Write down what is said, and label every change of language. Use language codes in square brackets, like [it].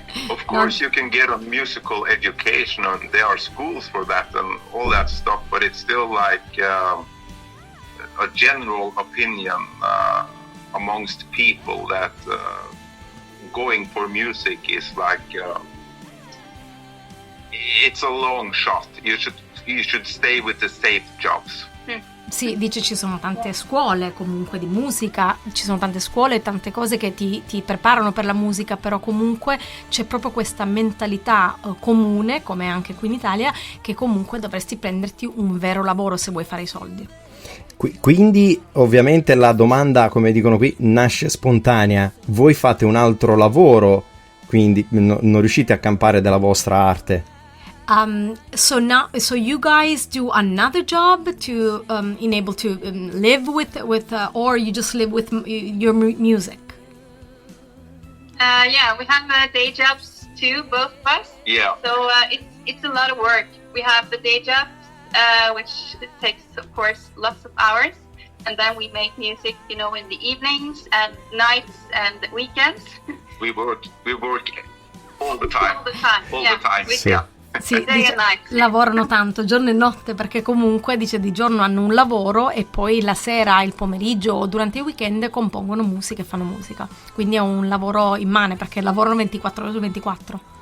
[en] Of course, you can get a musical education, and there are schools for that and all that stuff, but it's still like a general opinion amongst people that going for music is like it's a long shot. You should stay with the safe jobs. [it] Sì, dice ci sono tante scuole comunque di musica, ci sono tante scuole e tante cose che ti preparano per la musica, però comunque c'è proprio questa mentalità comune, come anche qui in Italia, che comunque dovresti prenderti un vero lavoro se vuoi fare i soldi. Quindi ovviamente la domanda, come dicono qui, nasce spontanea. Voi fate un altro lavoro, quindi non riuscite a campare della vostra arte? [en] So you guys do another job to enable to live with or you just live with your music? Yeah, we have day jobs too, both of us. Yeah. So it's a lot of work. We have the day jobs, which takes, of course, lots of hours, and then we make music, you know, in the evenings and nights and weekends. We work all the time. All the time. All yeah. the time. [it] Sì. [en] Yeah. [it] Sì, dice, lavorano tanto giorno e notte perché comunque dice di giorno hanno un lavoro e poi la sera, il pomeriggio o durante i weekend compongono musica e fanno musica, quindi è un lavoro immane perché lavorano 24 ore su 24.